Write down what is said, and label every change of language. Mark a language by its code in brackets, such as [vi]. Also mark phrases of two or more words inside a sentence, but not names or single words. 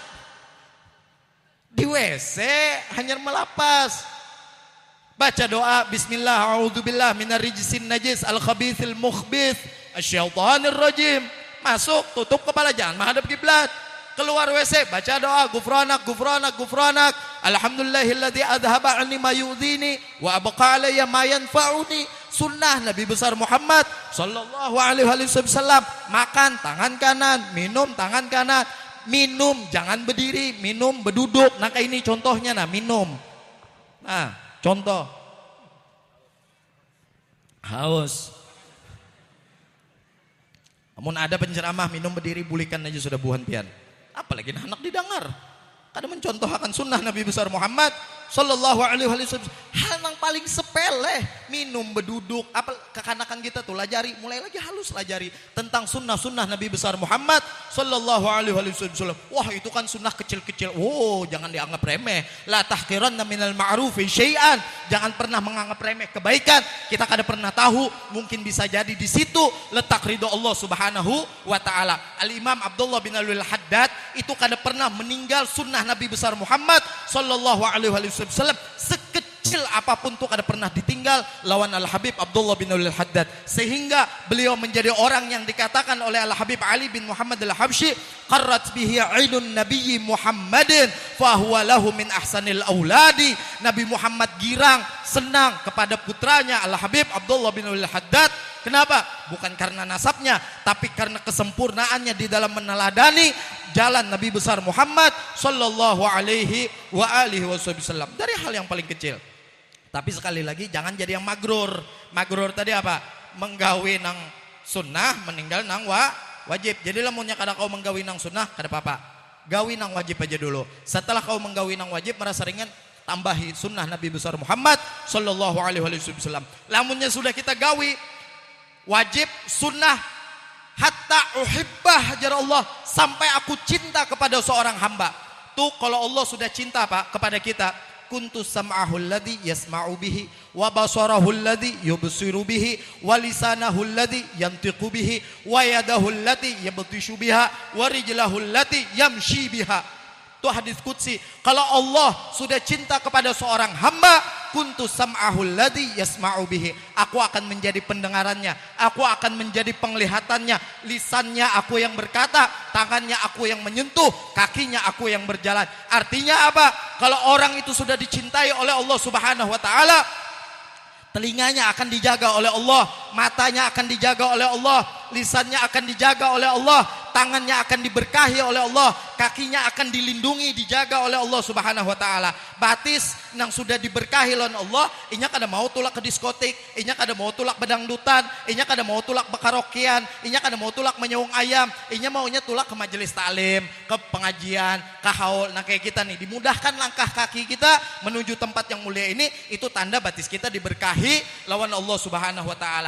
[bjn] Di WC hanya melapas. Baca doa [ar] بسم الله أعوذ بالله من الرجس النجس الخبيث المخبث الشيطان الرجيم. [bjn] Masuk tutup kepala, jangan menghadap kiblat. Keluar WC baca doa [ar] غفرانك غفرانك غفرانك الحمد لله الذي أذهب عني ما يؤذيني وأبقى علي ما ينفعني. [bjn] Sunnah Nabi besar Muhammad [ar] صلى الله عليه وسلم. [bjn] Makan tangan kanan, minum tangan kanan. Minum jangan berdiri, minum berduduk. Nah kayak ini contohnya, nah minum. Nah contoh haus. Namun ada penceramah minum berdiri bulikan aja sudah buhan pian. Apalagi anak didengar. Kada mencontohkan sunnah Nabi besar Muhammad [ar] صلى الله عليه وسلم. [bjn] Hal yang paling sepele, minum berduduk. Apa kekanakan kita tuh lajari, mulai lagi halus lajari tentang sunnah-sunnah Nabi besar Muhammad [ar] صلى الله عليه وسلم. [bjn] Wah, itu kan sunnah kecil-kecil. Oh, jangan dianggap remeh. [ar] لا تحقرن من المعروف شيئا. [bjn] Jangan pernah menganggap remeh kebaikan. Kita kada pernah tahu, mungkin bisa jadi di situ letak ridho [ar] الله سبحانه وتعالى. [bjn] Al-Imam Abdullah bin Al-Haddad itu kada pernah meninggal sunnah Nabi besar Muhammad [ar] صلى الله عليه وسلم. [bjn] Sekecil apapun tuh kada pernah ditinggal lawan Al-Habib Abdullah bin Al-Haddad, sehingga beliau menjadi orang yang dikatakan oleh Al-Habib Ali bin Muhammad Al-Habsyi [ar] قرت به عين النبي محمد فهو له من أحسن الأولاد. [bjn] Nabi Muhammad girang, senang kepada putranya Al-Habib Abdullah bin Al-Haddad. Kenapa? Bukan karena nasabnya, tapi karena kesempurnaannya di dalam meneladani jalan Nabi besar Muhammad [ar] صلى الله عليه وعلى آله وسلم. [bjn] Dari hal yang paling kecil. Tapi sekali lagi jangan jadi yang magrur. Magrur tadi apa? Menggawi nang sunnah, meninggal nang wajib. Jadi lamunnya kada kau menggawi nang sunnah kada apa-apa. Gawi nang wajib aja dulu. Setelah kau menggawi nang wajib merasa ringan, tambahi sunnah Nabi besar Muhammad [ar] صلى الله عليه وسلم. [bjn] Lamunnya sudah kita gawi wajib sunnah [ar] حتى أحبه [bjn] jar Allah, sampai aku cinta kepada seorang hamba. Tuh kalau Allah sudah cinta Pak kepada kita, [ar] كنت سمعه الذي يسمع به وبصره الذي يبصر به ولسانه الذي ينطق به ويده التي يبطش بها ورجله التي يمشي بها. [bjn] Itu hadis qudsi. Kalau Allah sudah cinta kepada seorang hamba, [ar] كنت سمعه الذي يسمع به, [bjn] aku akan menjadi pendengarannya, aku akan menjadi penglihatannya, lisannya aku yang berkata, tangannya aku yang menyentuh, kakinya aku yang berjalan. Artinya apa? Kalau orang itu sudah dicintai oleh [ar] الله سبحانه وتعالى, [bjn] telinganya akan dijaga oleh Allah, matanya akan dijaga oleh Allah, lisannya akan dijaga oleh Allah, tangannya akan diberkahi oleh Allah, kakinya akan dilindungi, dijaga oleh Allah Subhanahu wa taala. Batis nang sudah diberkahi oleh Allah, inya kada mau tulak ke diskotik, inya kada mau tulak bedangdutan, inya kada mau tulak bekaraokean, inya kada mau tulak menyaung ayam, inya maunya tulak ke majelis taklim, ke pengajian, ke haul. Nah kayak kita nih, dimudahkan langkah kaki kita menuju tempat yang mulia ini, itu tanda batis kita diberkahi lawan [ar] الله سبحانه وتعالى.